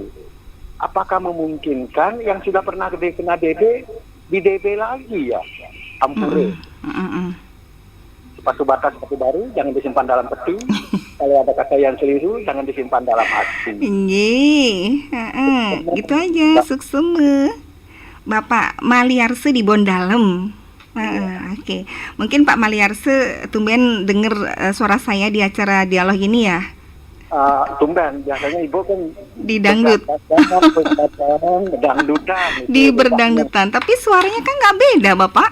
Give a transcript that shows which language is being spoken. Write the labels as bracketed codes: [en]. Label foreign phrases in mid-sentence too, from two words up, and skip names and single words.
[id] Apakah memungkinkan yang sudah pernah kena DB di DB lagi ya? Ampure. Sepatu baru jangan disimpan dalam peti. Kalau ada kata yang keliru jangan disimpan dalam hati. Gitu aja, sukseme. Bapak Maliarse di Bondalem. Oke. Mungkin Pak Maliarse tumben dengar suara saya di acara dialog ini ya? Tumben, biasanya Ibu kan di dangdut. Dangdutan. Di berdangdutan, tapi suaranya kan nggak beda Bapak?